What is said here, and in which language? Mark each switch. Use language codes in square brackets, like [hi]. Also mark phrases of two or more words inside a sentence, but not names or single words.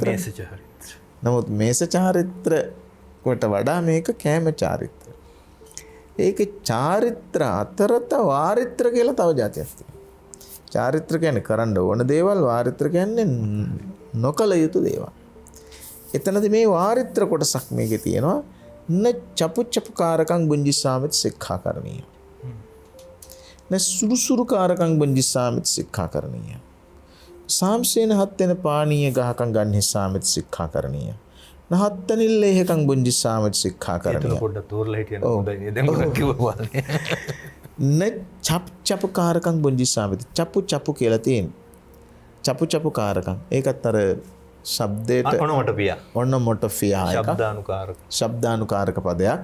[si] නමුත් මේස චාරිත්‍ර කොට වඩා මේක කෑම චාරිත්‍ර. ඒක චාරිත්‍ර අතරත වාරිත්‍ර කියලා තව જાතියක් තියෙනවා. චාරිත්‍ර කියන්නේ කරන්න ඕන දේවල්, වාරිත්‍ර කියන්නේ නොකළ යුතු දේවල්. එතනදී මේ වාරිත්‍ර කොටසක් මේකේ තියෙනවා. [pi] න චපුචපුකාරකං බුංජිසාමිත සික්ඛාකරණීය. න සුරුසුරුකාරකං බුංජිසාමිත සික්ඛාකරණීය. සාම්සේන හත්තෙන පානීය ගහකං ගන්හිසාමිත සික්ඛාකරණීය. නහත්තනිල්ලේහකං බුංජිසාමිත සික්ඛාකරණීය. [si] පොඩ්ඩක් තෝරලා හිටියන හොඳයි නේද? දැන් ගොඩක් කිව්වා. [pi] න චප්චපුකාරකං බුංජිසාමිත. [si] චපු කියලා තියෙන්නේ. චපුචපුකාරකං. ඒකත් අර ශබ්දයට ඔනොමොටොපියා එක ශබ්දානුකාරක පදයක්.